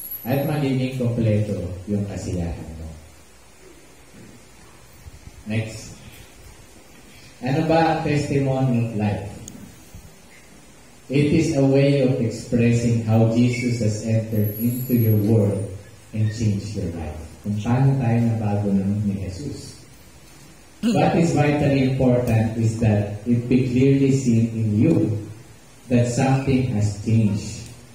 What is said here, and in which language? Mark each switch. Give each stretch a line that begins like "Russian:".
Filipino: At magiging kompleto yung kasiyahan mo. Next. Ano ba ang
English: testimony of life? It is a way of expressing how Jesus has entered into your world and changed your life.
Filipino: Kung paano tayo nabago ng ni Jesus.
English: What is vitally important is that it be clearly seen in you that something has changed.